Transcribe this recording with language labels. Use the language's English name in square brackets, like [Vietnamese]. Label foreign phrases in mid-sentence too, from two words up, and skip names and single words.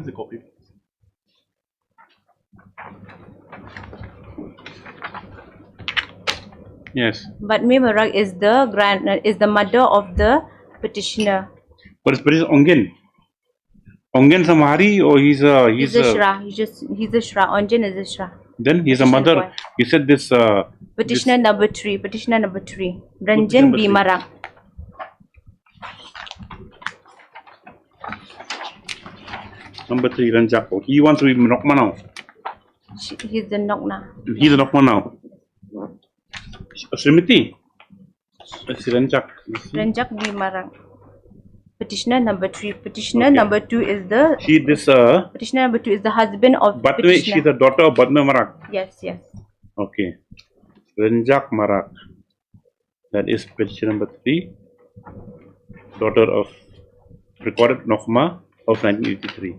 [English] Yes. Batmi Marak is the mother of the petitioner. But it's Ongen. Ongen Samari or he's a Shra. He's a Shra. Onjan is a Shra. Then he's a mother. You said this Petitioner number 3. Ranjan B. Marak. Number 3, Ranjak. He wants to be Nokma now. He's the Nokna. He's the Nokma now. Srimati. Ranjak. Ranjak B. Marak. Petitioner number 3. Petitioner number 2 is the petitioner number 2 is the husband of the petitioner. She's the daughter of Batmi Marak. Yes. Okay. Ranjak Marak. That is petition number 3. Daughter of recorded Nokma of 1983.